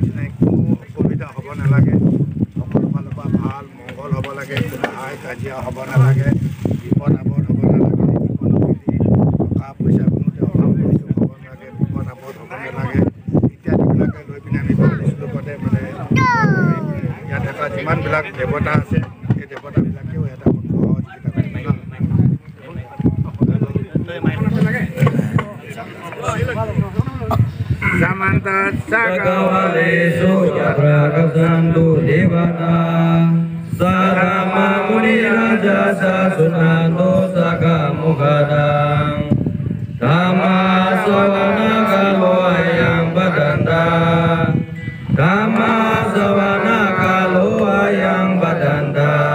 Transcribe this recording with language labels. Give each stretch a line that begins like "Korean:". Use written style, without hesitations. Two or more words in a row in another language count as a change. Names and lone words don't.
Assamese: যেনে কোনো অসুবিধা হ'ব নালাগে ভাল মংগল হ'ব লাগে কোনো হাই কাজিয়া হ'ব নালাগে বিপদ আপদ হ'ব নালাগে টকা পইচা কোনোতে অভাৱ বস্তু হ'ব নালাগে বিপদ আপদ হ'ব নালাগে ইত্যাদিবিলাকে লৈ পিনে আমি শ্লোকতে মানে ইয়াত থকা যিমানবিলাক দেৱতা আছে সেই দেৱতাবিলাকেও এটা সহযোগিতা কৰিব
Pali: Samanta Sakawalesu Yaprakasantu Devata Sarama Muni Raja Sasunanto Sakamukadang Dhamma Sawana Kalo Ayang Badanda Dhamma Sawana Kalo Ayang Badanda